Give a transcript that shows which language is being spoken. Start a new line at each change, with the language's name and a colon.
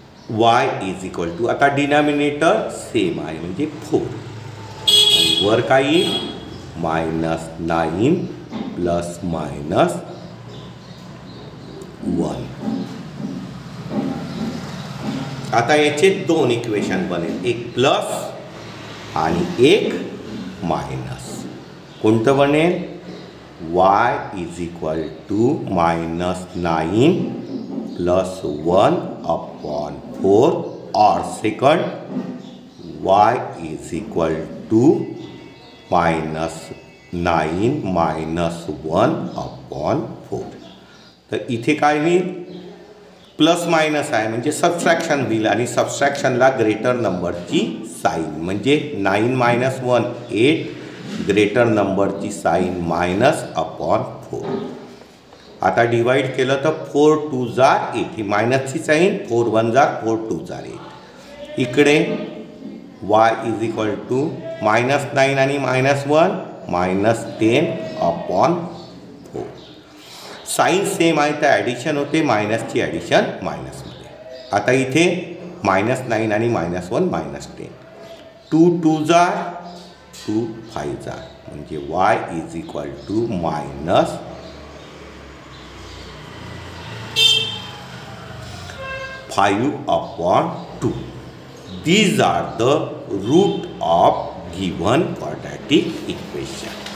English: y is equal to,
Marathi: आता denominator same आहे म्हणजे 4 आणि वर काय येईल -9 प्लस मायनस 1. आता याचे दोन इक्वेशन बनेल, एक प्लस आणि एक मायनस. कोणतं बनेल
English: Y is equal to -9 plus 1 upon 4 और second y is equal to -9 minus 1 upon 4.
Marathi: तर इथे काय होईल प्लस मायनस आहे म्हणजे सबस्ट्रॅक्शन होईल आणि सबस्ट्रॅक्शनला ग्रेटर नंबरची साईन म्हणजे 9 मायनस 1 8 ग्रेटर नंबरची साईन मायनस अपॉन 4. आता डिवाइड केलं तर 4 2 जार 8 ही मायनसची साईन 4 1 जार 4 2 जार 8.
English: इकडे y is equal to -9 आणि -1 -10 upon 4.
Marathi: साईन सेम आहे तर ॲडिशन होते, मायनसची ॲडिशन मायनसमध्ये. आता इथे -9 आणि -1 -10 2 2 जार 2 5 जार म्हणजे
English: y is equal to -5 upon 2. These are the root of given quadratic equation.